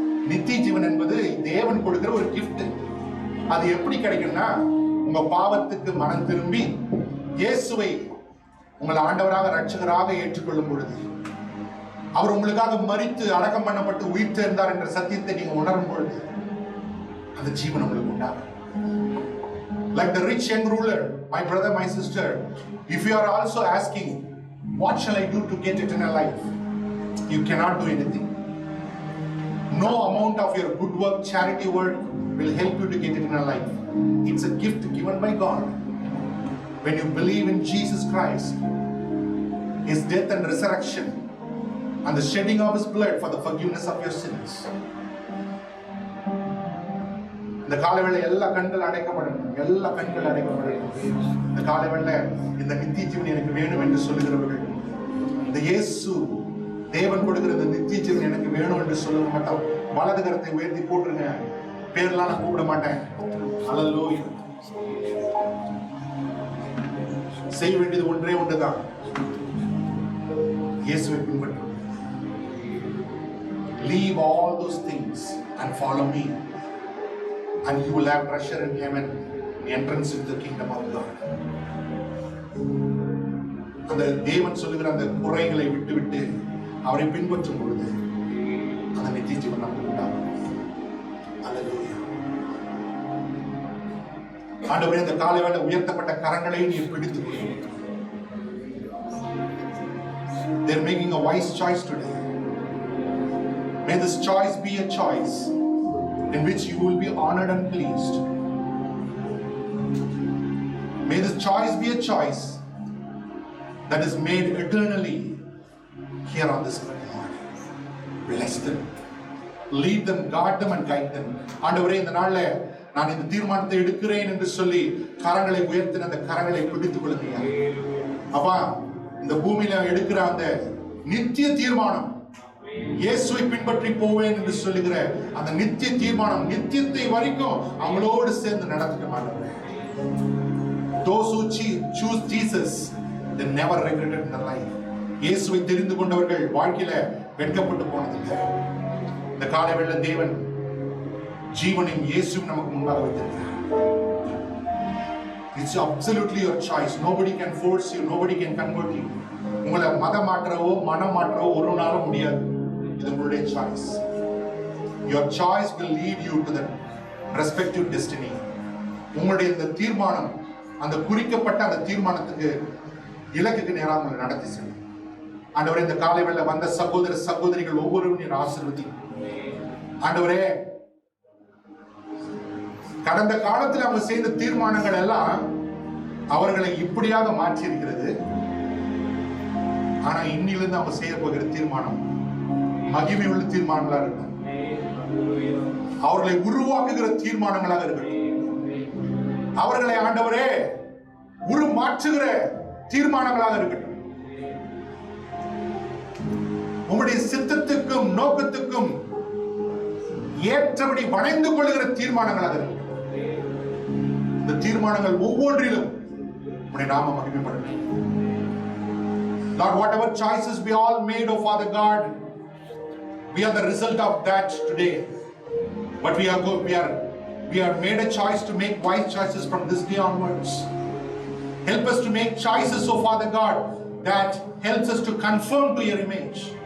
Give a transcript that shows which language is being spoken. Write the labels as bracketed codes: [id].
[ta] நித்திய ஜீவன் என்பது தேவன் கொடுக்கிற ஒரு கிஃப்ட். அது எப்படி கிடைக்கும்னா, உங்க பாவத்துக்கு மனம் திரும்பி இயேசுவை உங்கள் ஆண்டவராக ரட்சகராக ஏற்றுக்கொள்ளும் பொழுது, அவர் உங்களுக்காக மரித்து அடக்கம் பண்ணப்பட்டு உயிர் சேர்ந்தார் என்ற சத்தியத்தை நீங்க உணரும் பொழுது அந்த ஜீவன் உங்களுக்கு உண்டாகும். [en] Like the rich young ruler, my brother, my sister, if you are also asking, what shall I do to get eternal life? You cannot do anything. No amount of your good work, charity work will help you to get eternal life. It's a gift given by God. When you believe in Jesus Christ, His death and resurrection, and the shedding of His blood for the forgiveness of your sins. [ta] இந்த காலைவேளை எல்லா கண்கள் அடைக்கப்படணும், எல்லா கண்கள் அடைக்கப்படணும். இந்த காலைவேளை இந்த நித்திய ஜீவன் எனக்கு வேணும் என்று சொல்லுகிறவர்கள், இந்த இயேசு தேவன் கொடுக்கிற இந்த நித்திய ஜீவன் எனக்கு வேணும் என்று சொல்ல மாட்டோம். வலது கரத்தை உயர்த்தி போட்டுருங்க. பேர்லாம் நான் கூப்பிட மாட்டேன். ஹல்லேலூயா. செய்ய வேண்டியது ஒன்றே ஒன்றுதான், இயேசுவை பின்பற்று. [en] Leave all those things and follow me, and you will have treasure in heaven, entrance into the kingdom of God. [ta] அந்த தேவன் சொல்லுகிற அந்த குறைகளை விட்டுவிட்டு அவரை பின்பற்றும் பொழுது அந்த நித்திய ஜீவன் நமக்கு உண்டாகும். அல்லேலூயா. ஆண்டவரே, இந்த காலைவேளை உயர்த்தப்பட்ட கரங்களை நீ பிடித்துக் கொள். [en] They are making a wise choice today. May this choice be a choice in which you will be honored and pleased. May this choice be a choice that is made eternally here on this earth. Bless them. lead them, guard them and guide them. [ta] ஆண்டவரே, இந்த நாள்ல நான் இந்த தீர்மானத்தை எடுக்கிறேன் என்று சொல்லி கரங்களை உயர்த்தின அந்த கரங்களை பிடித்துக் கொள்ளுங்க. அப்பா, இந்த பூமியில எடுக்கிற அந்த நித்திய தீர்மானம், இயேசுவை பின்பற்றி போவேன் என்று சொல்லுகிற அந்த நித்திய தீர்மானம் நித்தியத்தை வரைக்கும் அவங்களோடு சேர்ந்து நடத்திக்க மாட்டாங்க. [en] Those who choose Jesus, they never regretted in their life. [ta] இயேசுவை தெரிந்து கொண்டவர்கள் வாழ்க்கையில வெட்கப்பட்டு போனதில்லை. இந்த காலைவேளை தேவன் ஜீவனையும் இயேசுவும் நமக்கு முன்பாக வைத்திருக்கிறார். [en] It's absolutely your choice. Nobody can force you. Nobody can convert you. [ta] உங்களை மதம் மாற்றவோ மனம் மாற்றவோ ஒரு நாளும் முடியாது. இது உங்களுடைய choice. [en] Your choice will lead you to the respective destiny. [ta] உங்களுடைய இந்த தீர்மானம், அந்த குறிக்கப்பட்ட அந்த தீர்மானத்துக்கு இலக்குக்கு நேராக உங்களை நடத்தி செல்லும். ஆண்டவரே, இந்த காலைவேளை வந்த சகோதர சகோதரிகள் ஒவ்வொருவரையும் ஆசீர்வதி. ஆண்டவரே, கடந்த காலத்தில் அவங்க செய்த தீர்மானங்கள் எல்லாம் அவர்களை இப்படியாக மாற்றி இருக்கிறது. ஆனா இன்னிலிருந்து அவங்க செய்ய போகிற தீர்மானம் மகிமை உள்ள தீர்மானங்களா இருக்கும். அவர்களை உருவாக்குகிற தீர்மானங்களாக இருக்கட்டும். அவர்களை ஆண்டவரே உருமாற்றுகிற தீர்மானங்களாக இருக்கட்டும். உங்களுடைய சித்தத்துக்கும் நோக்கத்துக்கும் ஏற்றபடி வளைந்து கொள்ளுகிற தீர்மானங்களாக இருக்கட்டும். இந்த தீர்மானங்கள் ஒவ்வொன்றிலும் உம்முடைய நாமம் மகிமைப்படட்டும். [en] Lord, whatever choices we all made, oh Father God, we are the result of that today. But we are made a choice to make wise choices from this day onwards. Help us to make choices, oh Father God, that helps us to conform to your image.